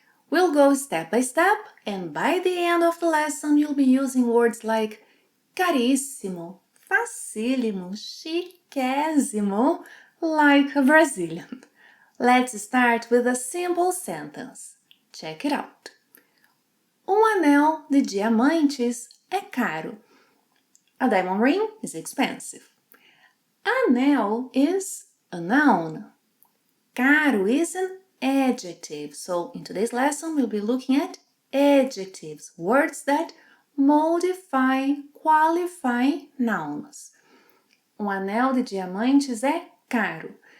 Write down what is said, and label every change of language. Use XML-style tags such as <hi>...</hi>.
<en>We'll go step by step, and by the end of the lesson, you'll be using words like caríssimo, facílimo, chiquésimo, like a Brazilian. Let's start with a simple sentence. Check it out.</en> <pt>Anel de diamantes é caro.</pt> <en>A diamond ring is expensive. Anel is a noun. Caro is an adjective. So in today's lesson, we'll be looking at adjectives, words that modify, qualify nouns.</en> <pt>Anel de diamantes é caro.</pt>